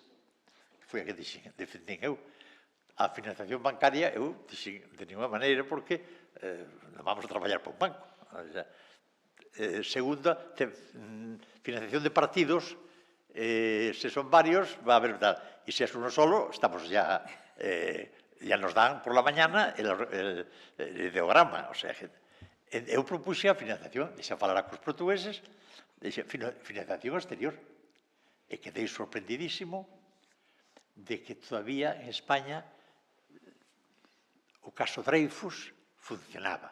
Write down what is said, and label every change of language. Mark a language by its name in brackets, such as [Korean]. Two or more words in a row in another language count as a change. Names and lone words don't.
[Galician] Foi a que defendín eu. A financiación bancaria, eu dixen [Spanish] de ninguna [Galician] maneira, porque non vamos a traballar por un banco. Segunda, financiación de partidos, se son varios, [Spanish] va a haber tal. [Galician] E se é [Spanish] uno solo, estamos ya nos dan por la mañana el ideograma. O sea, [Galician] eu propuxe a financiación, deixa falar cos portugueses, financiación exterior. E quedei sorprendidísimo de que todavía en España o caso Dreyfus funcionaba.